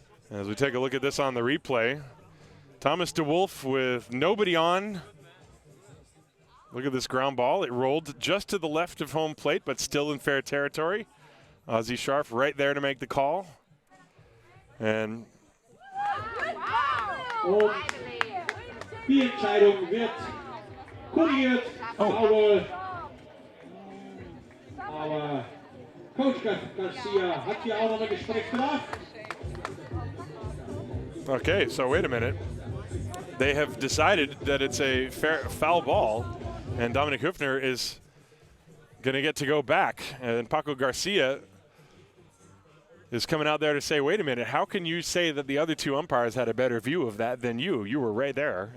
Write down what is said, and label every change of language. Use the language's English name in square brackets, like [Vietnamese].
[English] As we take a look at this on the replay, Thomas de Wolf with nobody on. Look at this ground ball. It rolled just to the left of home plate, but still in fair territory. Ozzie Scharf right there to make the call. And [German] die Entscheidung wird korrigiert. Aber Coach Garcia hat hier auch noch ein Gesprächsbedarf. [English] Okay, so wait a minute. They have decided that it's a foul ball, and Dominic Höfner is going to get to go back. And Paco Garcia is coming out there to say, wait a minute, how can you say that the other 2 umpires had a better view of that than you? You were right there.